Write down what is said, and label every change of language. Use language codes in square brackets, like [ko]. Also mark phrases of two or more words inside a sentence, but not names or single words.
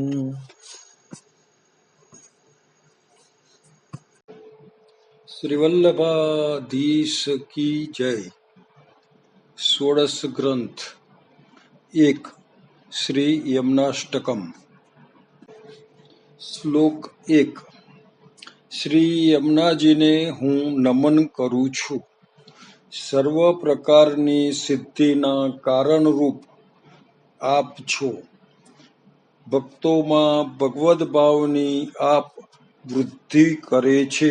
[hi] श्रीवल्लभाधीश की जय। षोडश ग्रंथ 1 श्री यमुनाष्टकम। [gu] श्लोक 1। શ્રી યમુનાજીને હું નમન કરું છું. સર્વ પ્રકારની સિદ્ધિના કારણરૂપ આપ છો. ભક્તોમાં ભગવદ ભાવની આપ વૃદ્ધિ કરે છે.